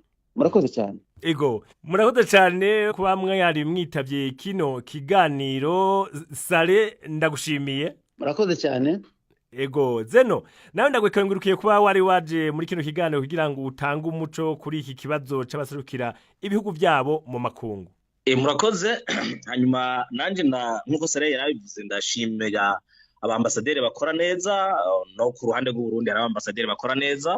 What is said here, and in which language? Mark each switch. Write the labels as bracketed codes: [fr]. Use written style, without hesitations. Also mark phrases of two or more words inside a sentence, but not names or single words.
[rw] Murakoze cyane. [rn] Ego murakoze cyane kuba mwari mwitavye kino kiganiro. Sale ndagushimiye. [rw] Murakoze cyane. [rn] Ego Zeno nawe ndagwekengurukiye kuba wari waje muri kino kiganiro kugira ngo utange umuco kuri iki kibazo c'abaserukira ibihugu vyabo mu makungu. Murakoze hanyuma nanje nkuko Sare yarabivuze ndashimira abambasaderi bakora neza no ku ruhande rw'u Burundi hari abambasaderi bakora neza.